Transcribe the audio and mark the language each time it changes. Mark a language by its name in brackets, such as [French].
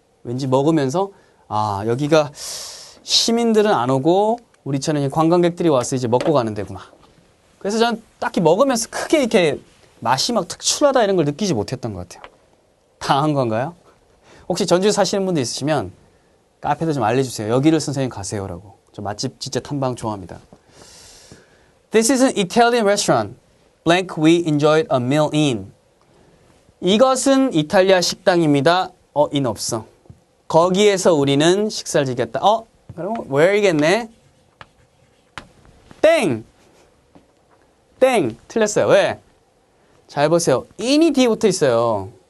[Korean] 왠지 먹으면서 여기가 시민들은 안 오고 우리처럼 관광객들이 와서 이제 먹고 가는 데구나. 그래서 저는 딱히 먹으면서 크게 이렇게 맛이 막 특출하다 이런 걸 느끼지 못했던 것 같아요. 당한 건가요? 혹시 전주에 사시는 분들 있으시면 카페도 좀 알려주세요. 여기를 선생님 가세요라고. 저 맛집 진짜 탐방 좋아합니다. [English] This is an Italian restaurant. Blank we enjoyed a meal in. [Korean] 이것은 이탈리아 식당입니다. in 없어. 거기에서 우리는 식사를 즐겼다. 그럼 where이겠네. 땡! 틀렸어요. 왜? 잘 보세요. in이 뒤에 붙어 있어요.